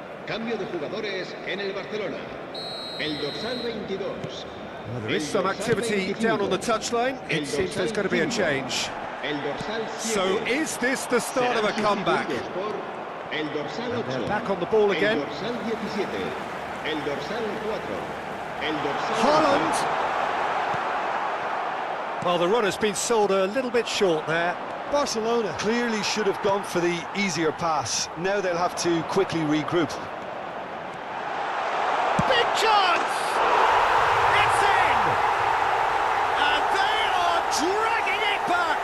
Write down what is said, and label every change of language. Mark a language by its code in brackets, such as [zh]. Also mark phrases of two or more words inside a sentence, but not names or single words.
[es] Cambio de jugadores en el Barcelona. El dorsal 22. [en] Well, there is some activity down on the touchline. It seems there's going to be a change. [es] El dorsal 7. [en] So is this the start of a comeback? [es] El dorsal 8. [en] They're back on the ball again. [es] El dorsal 17. El dorsal 4. El dorsal [en] Haaland! Well, the run has been sold a little bit short there. Barcelona clearly should have gone for the easier pass. Now they'll have to quickly regroup. Big chance! It's in! And they are dragging it back!